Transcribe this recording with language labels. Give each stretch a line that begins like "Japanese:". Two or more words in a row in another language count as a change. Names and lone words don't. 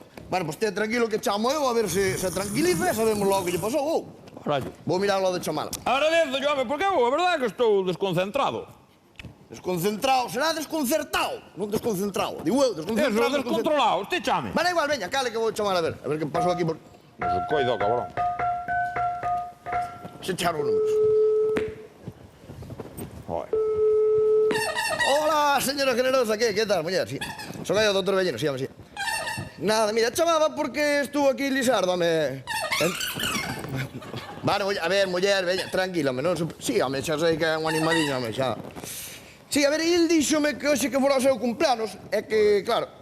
Galician: Bueno, pues estea tranquilo que chamo eu a ver se tranquiliza e sabemos logo que lle pasou. Carallo. Vou mirar lo de chamala. Agradezo, home, porque eu, a verdade é que estou desconcentrado. Desconcentrado, será desconcertado, non desconcentrado. Digo eu, desconcentrado.
Spanish: Eso, descontrolado, usted chame.
Galician: Vale, igual, veña, cale que vou chamar a ver que pasou aquí por... Non se coido, cabrón.
Spanish: Se echaron números. Joder. Hola, señora generosa, ¿qué tal, muller? Sí. Soy yo, doctor Bellino, sí, home, sí. Nada, mira, chamaba porque estuvo aquí Lisardo, home.
Galician: Vale, a ver, muller, veña, tranquila, home, non... Sí, home, xa sei que é un animaliño, home, xa... Sí, a ver, e el díxome que hoxe que fora o seu cumpleanos, é que, claro...